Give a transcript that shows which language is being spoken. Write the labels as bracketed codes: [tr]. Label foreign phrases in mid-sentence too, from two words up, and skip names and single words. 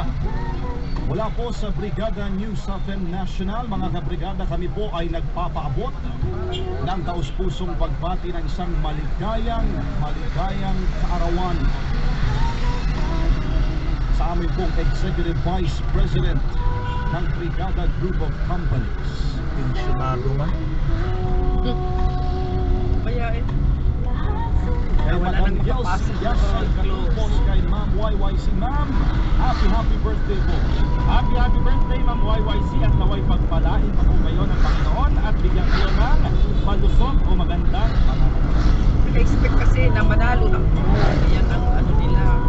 [tl] Mula po sa Brigada News Southern National, mga kabrigada, kami po ay nagpapaabot ng taus-pusong pagbati ng isang maligayang kaarawan sa amin pong [en] Executive Vice President [tl] ng Brigada Group of Companies. Pensionado man. Bayain. Kay Madam Yelsi Yasay Katupos, kay Ma'am YYC. Ma'am, [en] happy birthday po. Happy birthday, [tl] Ma'am YYC, at naway pagpalain pa po kayo ng Panginoon at bigyan kayo ng malusog o magandang pananampalataya. Naka-expect kasi na manalo ng yan ang ano nila.